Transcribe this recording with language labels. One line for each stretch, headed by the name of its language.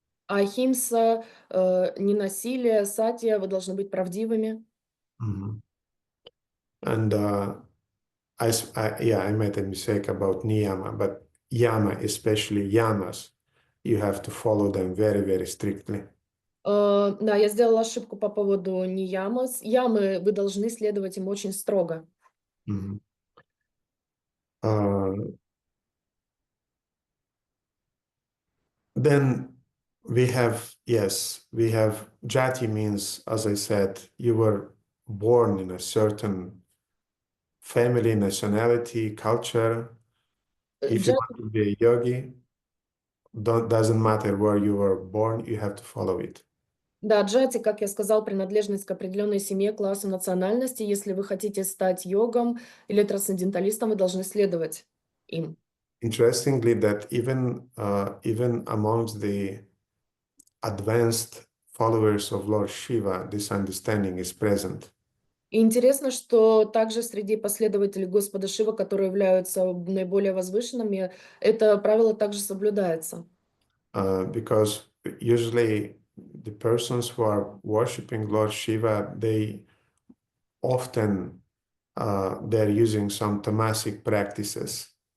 Russian: Ахимса, ненасилие, сатья, вы должны быть правдивыми. Mhm.
English: And I made a mistake about niyama, but yama, especially yamas, you have to follow them very, very strictly.
Russian: Да, я сделала ошибку по поводу ниямас. Ямы, вы должны следовать им очень строго. Mhm.
English: Uh, then we have jati means, as I said, you were born in a certain family, nationality, culture. If you
Russian: Джати,
English: want to be a yogi, doesn't matter where you were born, you have to follow it.
Russian: да, джати, как я сказал, принадлежность к определенной семье, классу, национальности. Если вы хотите стать йогом или трансценденталистом, вы должны следовать им.
English: Interestingly, that even amongst the advanced followers of Lord Shiva, this understanding is present.
Russian: И интересно, что также среди последователей Господа Шива, которые являются наиболее возвышенными, это правило также соблюдается.
English: Because usually the persons who are worshiping Lord Shiva, they often they're using some tamasic practices.